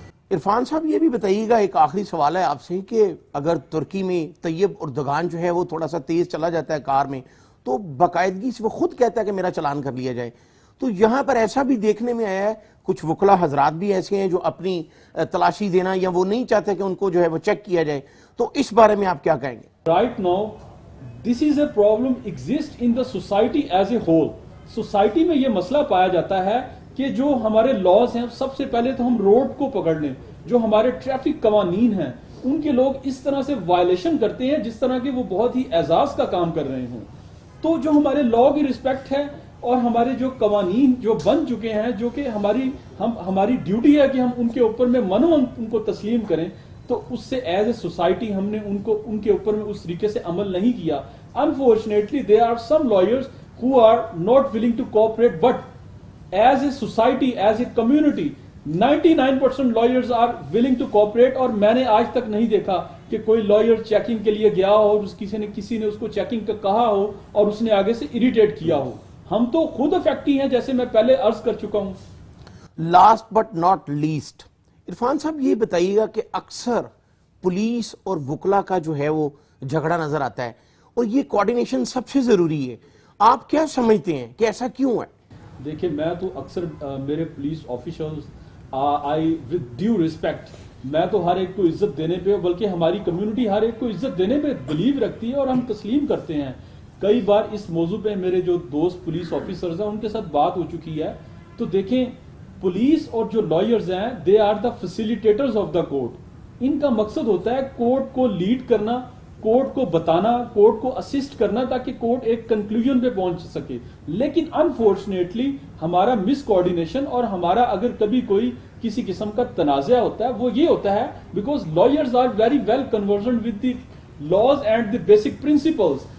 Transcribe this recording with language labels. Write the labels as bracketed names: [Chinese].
[Urdu] عرفان صاحب یہ بھی بتائیے گا, ایک آخری سوال ہے آپ سے, کہ اگر ترکی میں طیب اردگان جو ہے وہ تھوڑا سا تیز چلا جاتا ہے کار میں تو باقاعدگی سے وہ خود کہتا ہے کہ میرا چلان کر لیا جائے, تو یہاں پر ایسا بھی دیکھنے میں آیا ہے, کچھ وکلا حضرات بھی ایسے ہیں جو اپنی تلاشی دینا یا وہ نہیں چاہتے کہ ان کو جو ہے وہ چیک کیا جائے, تو اس بارے میں آپ کیا کہیں گے؟ [English] Right now, this is a problem exists in the society as a whole. [Urdu] Society میں یہ مسئلہ پایا جاتا ہے کہ جو ہمارے لاز ہیں سب سے پہلے تو ہم روڈ کو پکڑ لیں. جو ہمارے ٹریفک قوانین ہیں ان کے لوگ اس طرح سے وائلیشن کرتے ہیں جس طرح کہ وہ بہت ہی اعزاز کا کام کر رہے ہوں. تو جو ہمارے لا کی رسپیکٹ ہے اور ہمارے جو قوانین جو بن چکے ہیں جو کہ ہماری ڈیوٹی ہے کہ ہم ان کے اوپر میں ان کو تسلیم کریں, تو اس سے [English] as a society [Urdu] ہم نے ان کے اوپر میں اس طریقے سے عمل نہیں کیا. [English] Unfortunately, there are some lawyers who are not willing to cooperate, but as a society, as a community, 99% lawyers are willing to cooperate. [Urdu] اور میں نے آج تک نہیں دیکھا کہ کوئی لائر چیکنگ کے لیے گیا ہو اور کسی نے اس کو چیکنگ کا کہا ہو اور اس نے آگے سے اریٹیٹ کیا ہو. ہم تو خود افیکٹی ہیں, جیسے میں پہلے عرض کر چکا ہوں. [English] last but not least, [Urdu] Irfan صاحب یہ بتائیے گا کہ اکثر پولیس اور وکلا کا جو ہے وہ جھگڑا نظر آتا ہے اور یہ کوارڈینیشن سب سے ضروری ہے. آپ کیا سمجھتے ہیں کہ ایسا کیوں ہے؟ دیکھیں, میں تو اکثر میرے police officers [English] I with due respect, [Urdu] میں تو ہر ایک کو عزت دینے پہ, بلکہ ہماری کمیونٹی ہر ایک کو عزت دینے پہ بلیو رکھتی ہے اور ہم تسلیم کرتے ہیں. کئی بار اس موضوع پہ میرے جو دوست پولیس آفیسرز ہیں ان کے ساتھ بات ہو چکی ہے. تو دیکھیں, پولیس اور جو لائرز ہیں [English] They are the facilitators of the court. [Urdu] ان کا مقصد ہوتا ہے کورٹ کو لیڈ کرنا, کورٹ کو بتانا, کورٹ کو اسسٹ کرنا تاکہ کورٹ ایک کنکلوژن پہ پہنچ سکے. لیکن انفارچونیٹلی ہمارا مس کوآرڈینیشن اور ہمارا اگر کبھی کوئی کسی قسم کا تنازع ہوتا ہے وہ یہ ہوتا ہے [English] Because lawyers are very well conversant with the laws and the basic principles.